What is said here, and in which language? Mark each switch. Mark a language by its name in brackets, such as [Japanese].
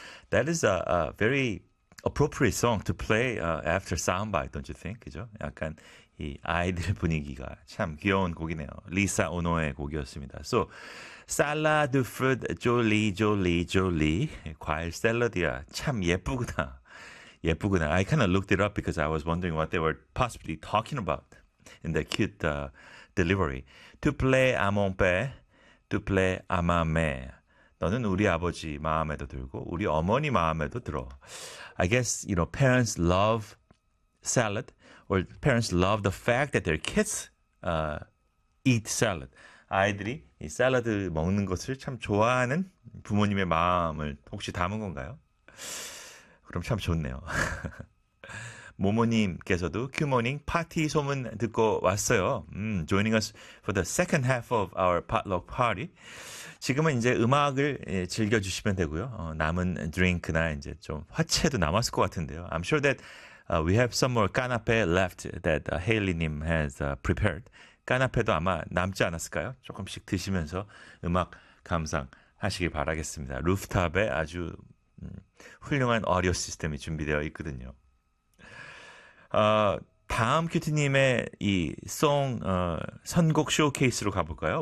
[English] That is a very appropriate song to play after soundbite, don't you think? [Korean] 그죠? 약간 이 아이들 분위기가 참 귀여운 곡이네요. 리사 오노의 곡이었습니다. [English] So, Salad de Fruits, Jolly, Jolly, Jolly. [Korean] 과일 샐러드야. 참 예쁘구나. 예쁘구나. [English] I kind of looked it up because I was wondering what they were possibly talking about in the cute delivery. [French] Tu plais à mon père, tu plais à ma mère. [Korean] 너는 우리 아버지 마음에도 들고 우리 어머니 마음에도 들어. [English] I guess, you know, parents love salad or parents love the fact that their kids eat salad. [Korean] 아이들이 이 샐러드 먹는 것을 참 좋아하는 부모님의 마음을 혹시 담은 건가요? 그럼 참 좋네요. 모모님께서도 큐모닝 파티 소문 듣고 왔어요. [English] Joining us for the second half of our potluck party. [Korean] 지금은 이제 음악을 즐겨주시면 되고요. 남은 드링크나 이제 좀 화채도 남았을 것 같은데요. [English] I'm sure that we have some more canapé left that Hailey님 has prepared. [Korean] 까나페도 아마 남지 않았을까요? 조금씩 드시면서 음악 감상하시길 바라겠습니다. 루프탑에 아주 훌륭한 어디오 시스템이 준비되어 있거든요. 다음 큐티님의 이 송 선곡 쇼케이스로 가볼까요?